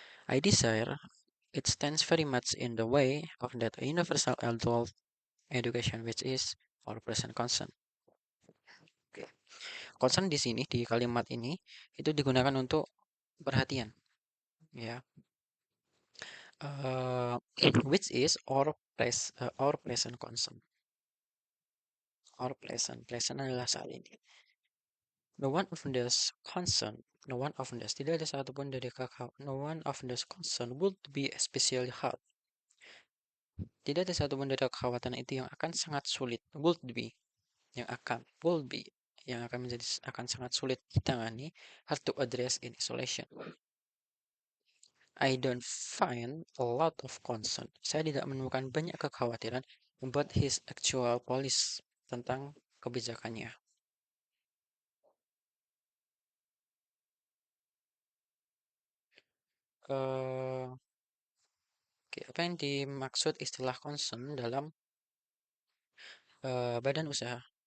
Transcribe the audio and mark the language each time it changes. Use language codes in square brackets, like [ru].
[en] I desire, it stands very much in the way of that universal adult education which is our present concern. Oke. [id] Concern di sini di kalimat ini itu digunakan untuk perhatian, ya. [en] Uh, which is our present concern. Our present [id] adalah saat ini. [en] No one of those concern, no one of those [id] tidak ada satupun dari kakak, [en] no one of those concern would be especially hard. [id] Tidak ada satupun dari kekhawatiran itu yang akan sangat sulit, [en] would be, will be, [id] yang akan menjadi akan sangat sulit ditangani, [en] hard to address in isolation. I don't find a lot of concern. [id] Saya tidak menemukan banyak kekhawatiran [en] about his actual policy, [id] tentang kebijakannya. Eh, Oke, apa yang dimaksud istilah concern dalam badan usaha?